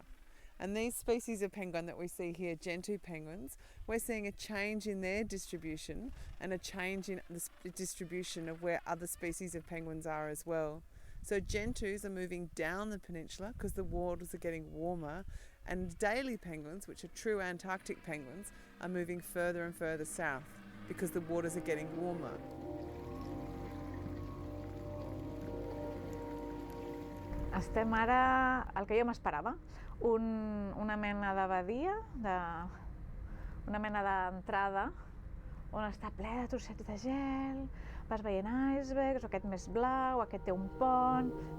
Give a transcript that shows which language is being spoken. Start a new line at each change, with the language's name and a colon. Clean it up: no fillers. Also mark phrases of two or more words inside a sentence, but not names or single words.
English: And these species of penguin that we see here, Gentoo penguins, we're seeing a change in their distribution and a change in the distribution of where other species of penguins are as well. So Gentoos are moving down the peninsula because the waters are getting warmer, and Adelie penguins, which are true Antarctic penguins, are moving further and further south because the waters are getting warmer.
Catalan: Estem ara al que jo m'esperava, una mena de badia, una mena d'entrada on està ple de trossets de gel, vas veient icebergs, aquest més blau, aquest té un pont.